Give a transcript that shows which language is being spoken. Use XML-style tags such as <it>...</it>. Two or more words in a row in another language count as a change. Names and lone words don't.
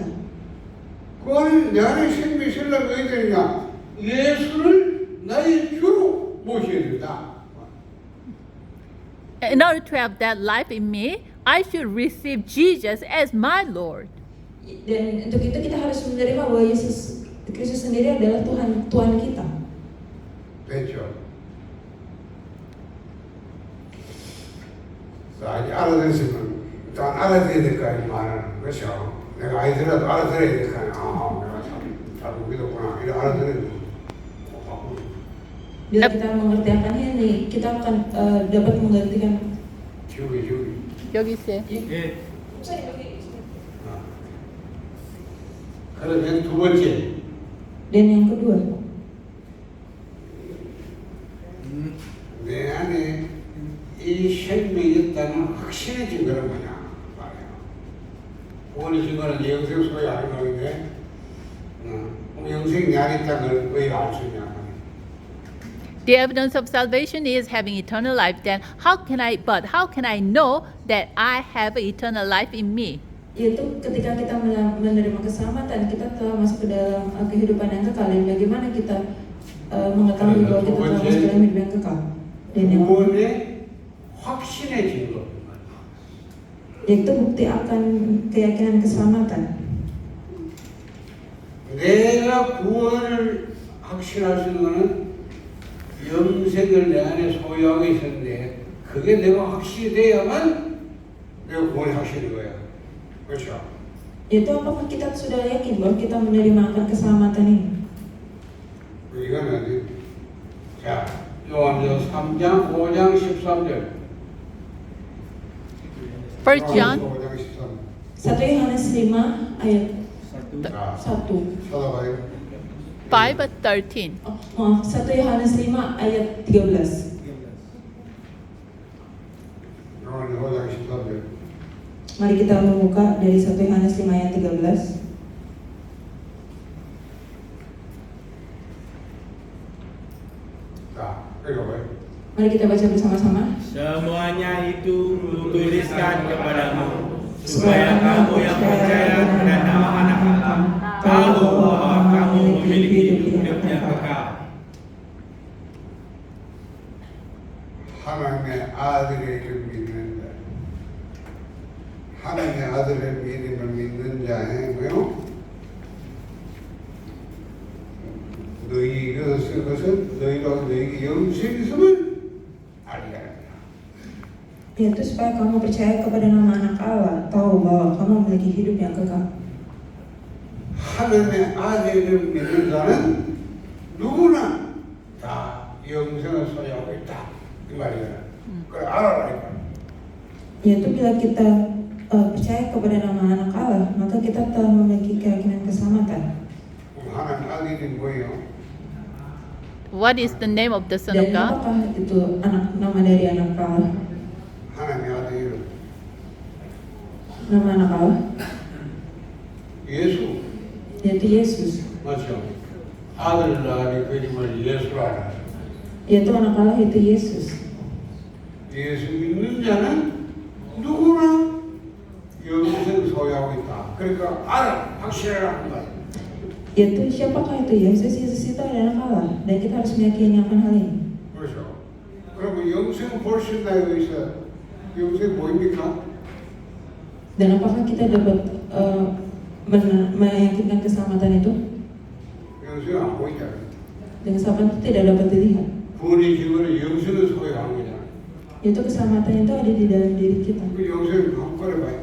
<ko>그거는 내 안에 생명이 있으려면 어떻게 되냐? 예수를 나의 주로 모셔야 된다.</ko> <en>In order to have that life in me, I should receive Jesus as my Lord.</en> <id>Dan untuk itu kita harus menerima bahwa Yesus Kristus sendiri adalah Tuhan kita.</id> <ko>됐죠? 자, 이제 알아들었으면 일단 알아들어야 될 거 아니야, 말하는 그렇죠? 내가 아이들라도 알아들어야 될 거 아니야. 아, 내가 잘 믿었구나. 이래 알아들어야 돼.</ko> <id>Bila kita mengerti akan ini, kita akan dapat menggantikan.</id> <ko>지우개. 여기 있어요. 예. 그러면 두 번째.</ko> <id>Dan yang kedua,</id> <ko>내 안에 이 생명이 있다는 확신의 증거는 뭐냐 말이야. 구원의 증거는 영생 소유 아닌 건데, 영생이 내 안에 있다는 걸 왜 알 수 있냐 말이야.</ko> <en>The evidence of salvation is having eternal life. Then how can I know that I have eternal life in me?</en> <id>yaitu ketika kita menerima keselamatan, kita telah masuk ke dalam kehidupan yang kekal. Dan bagaimana kita mengetahui bahwa kita telah masuk ke dalam hidup yang kekal? Dan yang</id> <ko>구원의 확신의 증거.</ko> <id>yaitu bukti akan keyakinan keselamatan.</id> <ko>내가 구원을 확신할 수 있는 것은 영생을 내 안에 소유하고 있었는데 그게 내가 확신이 돼야만 내가 구원이 확신인 거야. 그렇죠?</ko> <id>Yaitu apakah kita sudah yakin bahwa kita menerima akan keselamatan ini?</id> <ko>이거는 자 요한서 3장 5장 13절.</ko> <en>1 John</en> <ko>5장 13절.</ko> <id>1 Yohanes 5 ayat</id> <ko>자, 1. 찾아봐요. 5:13.</ko> <id>Maaf, 1 Yohanes 5 ayat 13.</id> <ko>요한이 5장 13절.</ko> <id>Mari kita membuka dari 1 Yohanes 5 ayat 13.</id> <ko>자, 읽어봐요.</ko> <id>Mari kita baca bersama-sama. Semuanya itu kutuliskan kepadamu supaya kamu yang percaya pada nama Anak Allah tahu bahwa kamu memiliki hidup yang kekal.</id> <ko>하나님의 아들을 믿는 자, 하나님의 아들을 믿음을 믿는 자의 뭐요? 너희 그것은 너희가 너희에게 영생이 있음을 알게 하리라.</ko> <id>Yaitu supaya kamu percaya kepada nama Anak Allah, tahu bahwa kamu memiliki hidup yang kekal.</id> <ko>하나님의 아들을 믿는 자는 누구나 다 영생을 소유하고 있다. 이 말이야. 그걸 알아라 이 말.</ko> <id>Yaitu bila kita percaya kepada nama Anak Allah, maka kita telah memiliki keyakinan keselamatan.</id> <ko>그럼 하나님 아들이 뭐예요?</ko> <en>What is the name of the Son of</en> <id>Dan</id> <en>God?</en> <id>apakah itu nama dari Anak Allah?</id> <ko>하나님의 아들 이름</ko> <id>Nama Anak Allah</id> <ko>예수.</ko> <id>yaitu Yesus.</id> <ko>맞죠? 아들 낳으니 그 이름을 예수라.</ko> <id>Yaitu Anak Allah itu Yesus.</id> <ko>예수 믿는 자는 누구나 영생 소유하고 있다. 그러니까 알아, 확실해라 한 말.</ko> <id>Yaitu siapakah itu Yesus? Yesus itu adalah Anak Allah dan kita harus meyakini akan hal ini.</id> <ko>그렇죠. 그러면 영생 볼 수 있나 여기 있어? 영생 보입니까?</ko> <id>Dan apakah kita dapat meyakinkan keselamatan itu?</id> <ko>영생 안 보이잖아.</ko> <id>Dengan keselamatan itu tidak dapat dilihat.</id> <ko>구원의 기원은 영생을 소유하는 거잖아.</ko> <id>Yaitu keselamatan itu ada di dalam diri kita.</id> <ko>그 영생 한번 꺼내봐요.</ko>